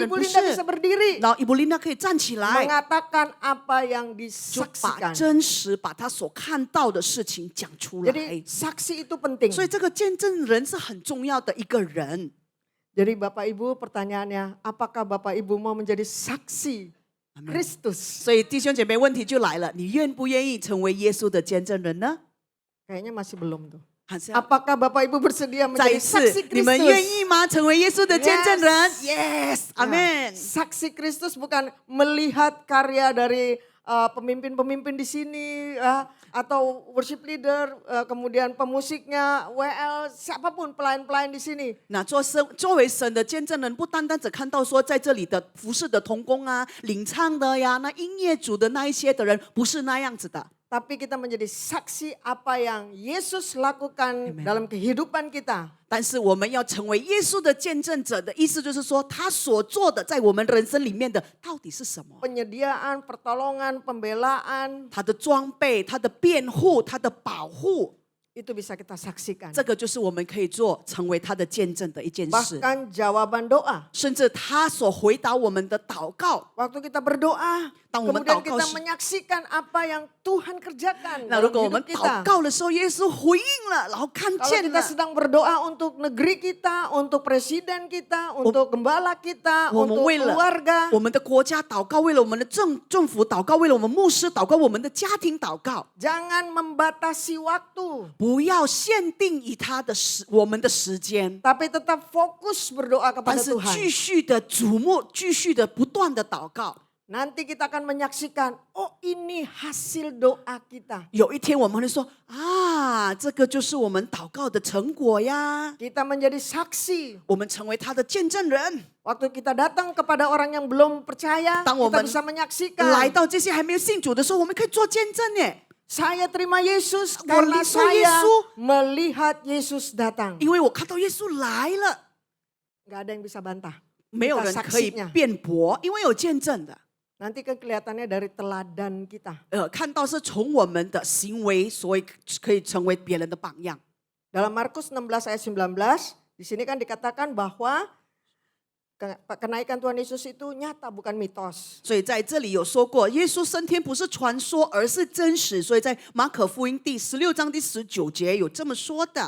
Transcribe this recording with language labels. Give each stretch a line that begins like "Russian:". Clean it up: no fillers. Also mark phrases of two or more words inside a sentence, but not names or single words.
Indonesian: Ibu
Chinese: 不
Indonesian: Linda
Chinese: 是
Indonesian: bisa。berdiri
Chinese: 然后伊布琳达可以站起来，
Indonesian: mengatakan apa yang
Chinese: 就把
Indonesian: disaksikan.
Chinese: 真实把他所看到的事情讲出来。
Indonesian: Jadi saksi itu penting.
Chinese: 所以这个见证人是很重要的一个人。
Indonesian: Jadi Bapak Ibu pertanyaannya, apakah Bapak Ibu mau menjadi saksi Kristus?
Chinese: 所以弟兄姐妹，问题就来了，你愿不愿意成为耶稣的见证人呢？
Indonesian: Kayaknya masih belum tuh.
Chinese: 还是
Indonesian: Apakah Bapak Ibu bersedia
Chinese: 再一
Indonesian: menjadi
Chinese: 次
Indonesian: saksi，
Chinese: 你们愿
Indonesian: Kristus?
Chinese: 意吗？成为耶稣的见证人
Indonesian: Yes
Chinese: ？Yes，
Indonesian: Nah,
Chinese: 阿门。
Indonesian: saksi Kristus bukan melihat karya dari pemimpin-pemimpin di sini atau
English: worship leader,
Indonesian: kemudian pemusiknya, WL, siapapun pelayan-pelayan di sini.
Chinese: 那作为神的见证人，不单单只看到说在这里的服侍的同工啊、领唱的呀、那音乐组的那一些的人，不是那样子的。
Indonesian: Tapi kita menjadi saksi apa yang Yesus lakukan dalam kehidupan kita.
Chinese: 但是我们要成为耶稣的见证者的意思，就是说他所做的在我们人生里面的到底是什么？
Indonesian: Penyediaan, pertolongan, pembelaan,
Chinese: 他的装备、他的辩护、他的保护，
Indonesian: itu bisa kita saksikan.
Chinese: 这个就是我们可以做成为他的见证的一件事。
Indonesian: Bahkan jawaban doa.
Chinese: 甚至他所回答我们的祷告，
Indonesian: Waktu kita berdoa,
Chinese: 当我们
Indonesian: kemudian
Chinese: 祷告
Indonesian: kita
Chinese: 时，
Indonesian: menyaksikan apa yang Tuhan kerjakan
Chinese: 那如
Indonesian: dalam
Chinese: 果我们
Indonesian: hidup
Chinese: 祷
Indonesian: kita.
Chinese: 告的时候，耶稣回应了，然后看
Indonesian: Kalau
Chinese: 见
Indonesian: kita
Chinese: 了，
Indonesian: sedang berdoa untuk negeri kita, untuk presiden kita, untuk gembala kita,
Chinese: 我们
Indonesian: untuk
Chinese: 为了
Indonesian: keluarga,
Chinese: 我们的国家祷告，为了我们的政府祷告，为了我们牧师祷告，我们的家庭祷告，
Indonesian: jangan membatasi waktu,
Chinese: 不要限定以我们的时间，
Indonesian: tapi tetap fokus berdoa
Chinese: 但
Indonesian: kepada
Chinese: 是
Indonesian: Tuhan.
Chinese: 继续的瞩目，继续的不断的祷告。
Indonesian: Nanti kita akan menyaksikan, oh ini hasil doa kita.
Chinese: 有一天我们会说啊，这个就是我们祷告的成果呀，
Indonesian: Kita menjadi saksi.
Chinese: 我们成为他的见证人。
Indonesian: Waktu kita datang kepada orang yang belum percaya, Tang kita woman bisa
Chinese: 来
Indonesian: menyaksikan.
Chinese: 到这些还没有信主的时候，我们可以做见证耶，
Indonesian: Saya terima Yesus
Chinese: 我
Indonesian: karena
Chinese: 领受耶
Indonesian: saya
Chinese: 稣，
Indonesian: melihat Yesus datang.
Chinese: 因为我看到耶稣来了，
Indonesian: Gak ada yang bisa bantah.
Chinese: 没有人可以辩驳，因为有见证的。
Indonesian: Nanti kan kelihatannya dari teladan kita.
Chinese: 看到是从我们的行为，所以可以成为别人的榜样。
Indonesian: Dalam Markus 16 ayat 19, di sini kan dikatakan bahwa kenaikan Tuhan Yesus itu nyata bukan mitos.
Chinese: 所以在这里有说过，耶稣升天不是传说，而是真实。所以在马可福音第16章第19节有这么说的。